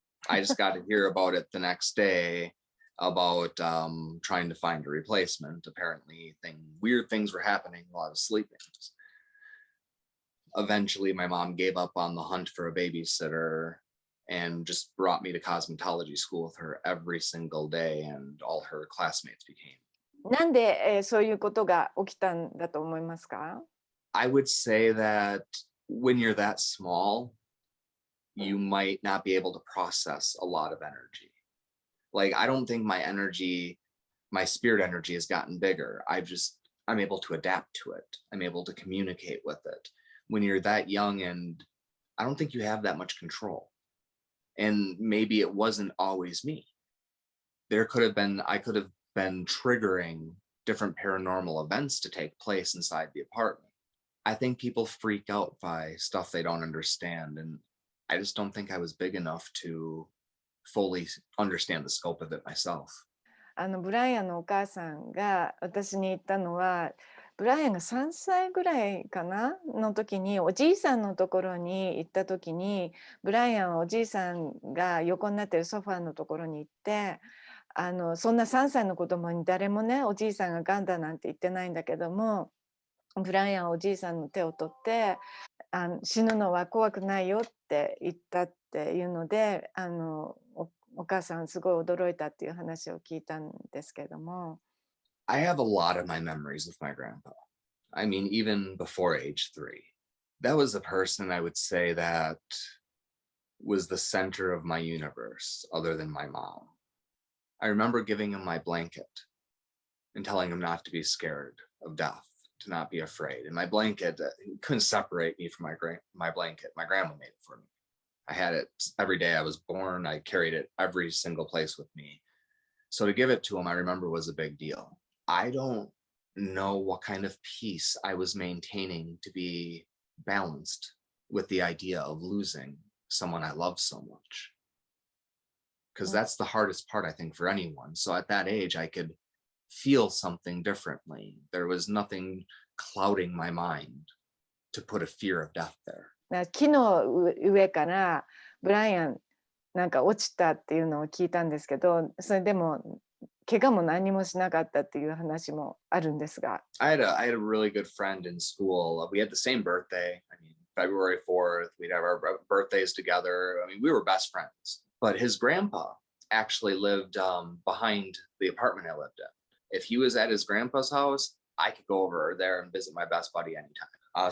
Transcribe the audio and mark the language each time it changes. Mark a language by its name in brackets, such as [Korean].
[English] I just got to hear about it the next day, about trying to find a replacement. Apparently, weird things were happening while I was sleeping. Eventually, my mom gave up on the hunt for a babysitter and just brought me to cosmetology school with her every single day, and all her classmates became. [Japanese] なんで、そういうことが起きたんだと思いますか？ [English] I would say that when you're that small, you might not be able to process a lot of energy. Like, I don't think my spirit energy has gotten bigger. I'm able to adapt to it. I'm able to communicate with it. When you're that young, and I don't think you have that much control. And maybe it wasn't always me. I could have been triggering different paranormal events to take place inside the apartment. I think people freak out by stuff they don't understand. And I just don't think I was big enough to fully understand the scope of it myself. [Japanese] ブライアンのお母さんが私に言ったのは、ブライアンが3歳ぐらいかなの時におじいさんのところに行った時に、ブライアンはおじいさんが横になってるソファーのところに行って、そんな3歳の子供に誰もね、おじいさんががんだなんて言ってないんだけども、ブライアンはおじいさんの手を取って、死ぬのは怖くないよって言ったっていうので、お母さんすごい驚いたっていう話を聞いたんですけども。 [English] I have a lot of my memories with my grandpa. I mean, even before age 3. That was a person I would say that was the center of my universe, other than my mom. I remember giving him my blanket and telling him not to be scared of death, to not be afraid. And my blanket, couldn't separate me from my blanket. My grandma made it for me. I had it every day I was born. I carried it every single place with me. So to give it to him, I remember, was a big deal. I don't know what kind of peace I was maintaining to be balanced with the idea of losing someone I love so much. Because that's the hardest part, I think, for anyone. So at that age, I could feel something differently. There was nothing clouding my mind to put a fear of death there. [Japanese] 木の上からブライアンなんか落ちたっていうのを聞いたんですけど、それでも怪我も何もしなかったっていう話もあるんですが。 [English] I had a really good friend in school. We had the same birthday. I mean, February 4th, we'd have our birthdays together. I mean, we were best friends. But his grandpa actually lived behind the apartment I lived in. If he was at his grandpa's house, I could go over there and visit my best buddy anytime.